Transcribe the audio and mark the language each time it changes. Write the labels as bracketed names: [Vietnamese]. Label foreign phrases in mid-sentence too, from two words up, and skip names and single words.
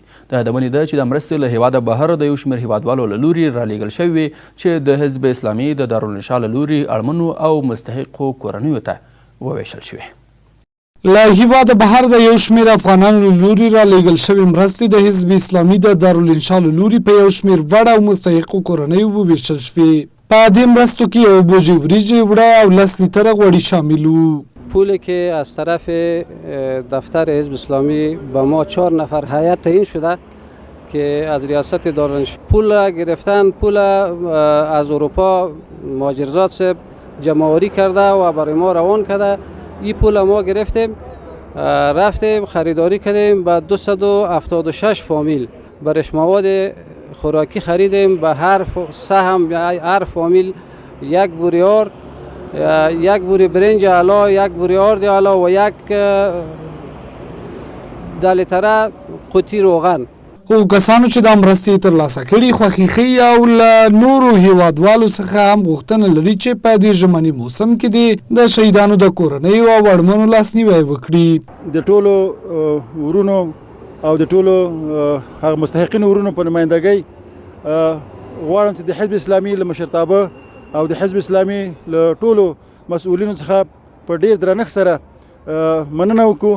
[Pashto] د یادونې ده چې د مرستې له هیواده بهر د یو شمېر هیوادوالو له لوري رالیږل شوې چې د حزب اسلامي د دارالانشا له لوري اړمنو او مستحقو کورنیو ته وویشل شوې. له هیواده بهر د یو شمېر افغانانو له لوري رالیږل شوې مرستې د حزب اسلامي د دارالانشا له لوري په یو شمېر وړ او مستحقو کورنیو وویشل شوې. په دې مرستو کې یو بوجۍ وریجې، اوړه او 10 لیتره غوړي شامل وو. [Persian] پولی که از طرف دفتر حزب اسلامی به ما 4 نفر هیئت تعیین شده که از ریاست دارالانشا پول گرفتن، پول از اروپا مهاجرزاد صاحب جمع‌آوری کرده و برای ما روان کرده. این پول ما گرفتیم، رفتیم خریداری کردیم به 276 فامیل برش مواد خوراکی خریدیم. به هر سهم هر فامیل 1 بوری آرد، 1 بوری برنج علا، 1 بوری آرد علا و 1 لیتره قوطی روغن. [Pashto] او کسانو چې دا مرستې ترلاسه کړي خوښي ښیي او له نورو هیوادوالو څخه هم غوښتنه لري چې په دې ژمني موسم کې د شهیدانو د کورنیو او اړمنو لاسنیوی وکړي. د ټولو ورونو او د ټولو هغه مستحقینو ورونو په نمایندګۍ غواړم چې د حزب اسلامي له مشرتابه او د حزب اسلامي له ټولو مسؤلینو څخه په ډیر درنښت سره مننه وکړو.